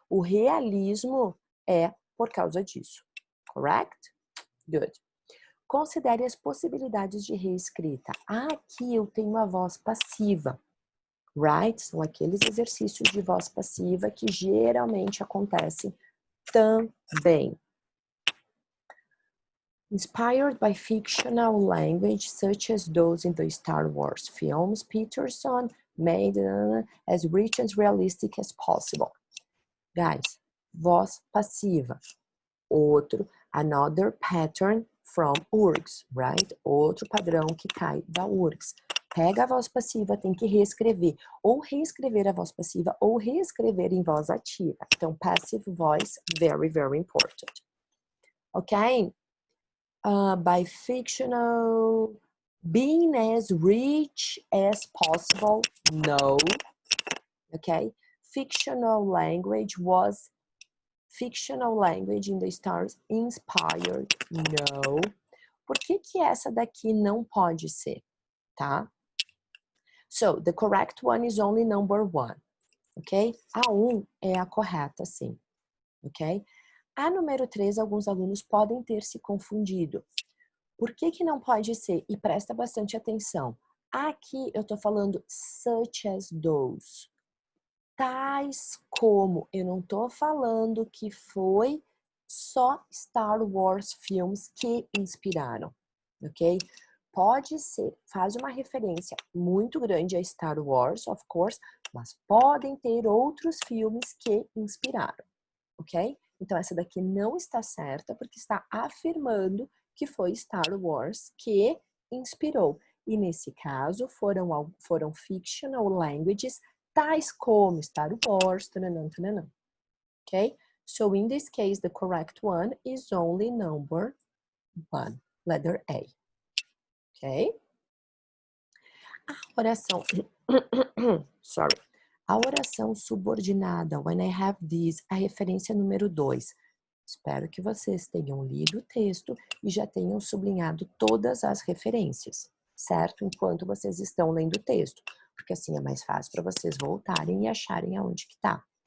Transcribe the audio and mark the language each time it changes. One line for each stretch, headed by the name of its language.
Portuguese: O realismo é por causa disso,
English: correct? Good.
Portuguese: Considere as possibilidades de reescrita. Aqui eu tenho a voz passiva,
English: right?
Portuguese: São aqueles exercícios de voz passiva que geralmente acontecem também.
English: Inspired by fictional language such as those in the Star Wars films, Peterson made as rich and realistic as possible. Guys,
Portuguese: voz passiva. Outro,
English: another pattern from URGS, right?
Portuguese: Outro padrão que cai da URGS. Pega a voz passiva, tem que reescrever. Ou reescrever a voz passiva, ou reescrever em voz ativa. Então,
English: passive voice, very, very important. Ok? By fictional, being as rich as possible, no. Ok? Fictional language in the stars inspired, no.
Portuguese: Por que essa daqui não pode ser, tá?
English: So, the correct one is only number 1, ok?
Portuguese: A 1 é a correta, sim, ok? A número 3, alguns alunos podem ter se confundido. Por que não pode ser? E presta bastante atenção. Aqui eu tô falando such as those. Tais como, eu não tô falando que foi só Star Wars filmes que inspiraram, ok? Pode ser, faz uma referência muito grande a Star Wars,
English: of course,
Portuguese: mas podem ter outros filmes que inspiraram, ok? Então, essa daqui não está certa, porque está afirmando que foi Star Wars que inspirou. E, nesse caso, foram
English: fictional languages,
Portuguese: tais como Star Wars, tananã, tananã, ok?
English: So, in this case, the correct one is only number 1, letter A, ok?
Portuguese: A oração,
English: sorry.
Portuguese: A oração subordinada,
English: when I have this,
Portuguese: a referência número 2. Espero que vocês tenham lido o texto e já tenham sublinhado todas as referências, certo? Enquanto vocês estão lendo o texto, porque assim é mais fácil para vocês voltarem e acharem aonde que tá.